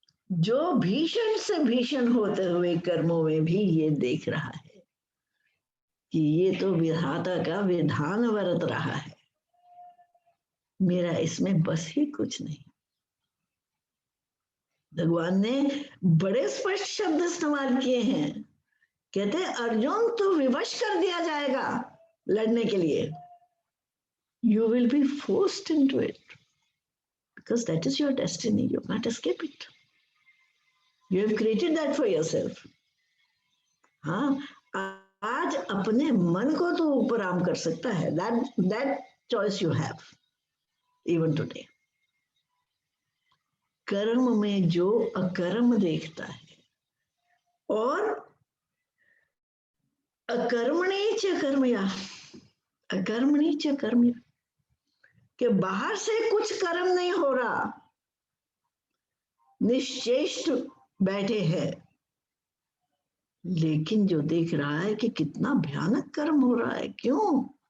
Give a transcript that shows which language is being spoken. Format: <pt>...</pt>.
<hi>जो भीषण से भीषण होते हुए कर्मों में भी ये देख रहा है कि ये तो विधाता का विधान वर्त रहा है, मेरा इसमें बस ही कुछ नहीं। भगवान ने बड़े स्पष्ट शब्द इस्तेमाल किए हैं। कहते हैं अर्जुन तो विवश कर दिया जाएगा लड़ने के लिए।</hi> <en>You will be forced into it because that is your destiny. You can't escape it. You have created that for yourself.</en> <hi>हाँ, आज अपने मन को तो ऊपर आम कर सकता है।</hi> <en>That choice you have even today.</en> <hi>कर्म में जो अकर्म देखता है और</hi> <sa>अकर्मणे च कर्मया, अकर्मणि च कर्म,</sa> <hi>कि बाहर से कुछ कर्म नहीं हो रहा, निश्चेष्ट बैठे हैं, लेकिन जो देख रहा है कि कितना भयानक कर्म हो रहा है। क्यों?</hi>